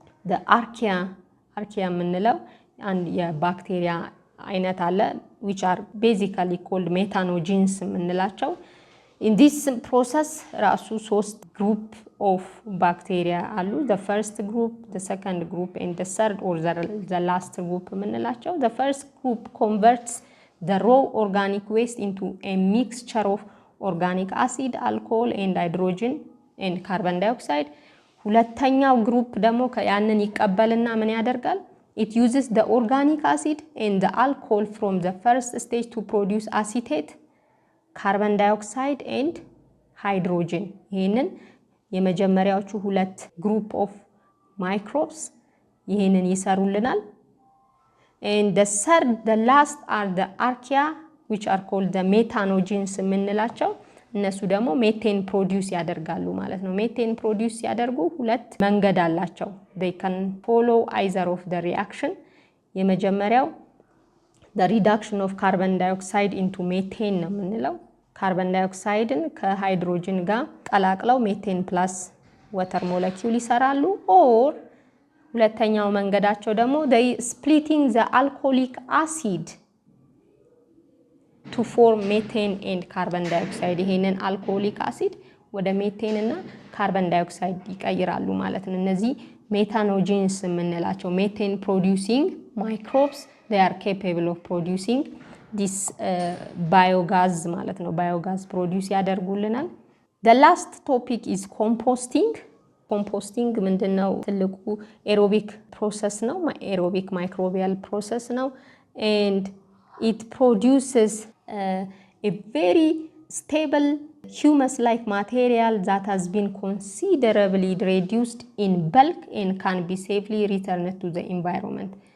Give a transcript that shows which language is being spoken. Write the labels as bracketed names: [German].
[English] the archaea [Amharic] የምንለው አንድ የባክቴሪያ አይነት አለ [English] which are basically called methanogens የምንላቸው። in this process ራሱ ሶስት group of bacteria አሉ። the first group, the second group and the third or the last group የምንላቸው። the first group converts the raw organic waste into a mixture of organic acid, alcohol and hydrogen and carbon dioxide. [Amharic] ሁለተኛው ግሩፕ ደግሞ ያንን ይቀበልና ምን ያደርጋል? [English] it uses the organic acid and the alcohol from the first stage to produce acetate, carbon dioxide and hydrogen. [Amharic] ይሄንን የመጀመሪያዎቹ ሁለት ግሩፕ ኦፍ ማይክሮብስ ይሄንን ይሰሩልናል። [English] and the last are the archaea which are called the methanogens የምንላቸው። [Amharic] እነሱ ደግሞ ሜቴን ፕሮዲዩስ ያደርጋሉ ማለት ነው። ሜቴን ፕሮዲዩስ ያደርጉ ሁለት መንገድ አላቸው። [English] they can follow either of the reaction። [Amharic] የመጀመሪያው [English] the reduction of carbon dioxide into methane [Amharic] ነው የምንለው። ካርበን ዳይኦክሳይድን ከሃይድሮጅን ጋር ቀላቅለው ሜቴን ፕላስ ወተር ሞለኪውል ይሰራሉ። ኦር ሁለተኛው መንገዳቸው ደግሞ [English] they splitting the alcoholic acid to form methane and carbon dioxide። [Amharic] ይሄንን አልኮሆሊክ አሲድ ወደ ሜቴን እና ካርበን ዳይኦክሳይድ ይቀይራሉ ማለት ነው። እነዚህ ሜታኖጂንስ የምንላቸው ሜቴን ፕሮዲዩሲንግ ማይክሮብስ [English] they are capable of producing this biogas [Amharic] ማለት ነው። ባዮጋዝ ፕሮዲዩስ ያደርጉልናል። [English] the last topic is composting። [Amharic] ኮምፖስቲንግ ምንድነው? ትልቁ ኤሮቢክ ፕሮሰስ ነው። ኤሮቢክ ማይክሮቢያል ፕሮሰስ ነው [English] and it produces a very stable humus-like material that has been considerably reduced in bulk and can be safely returned to the environment።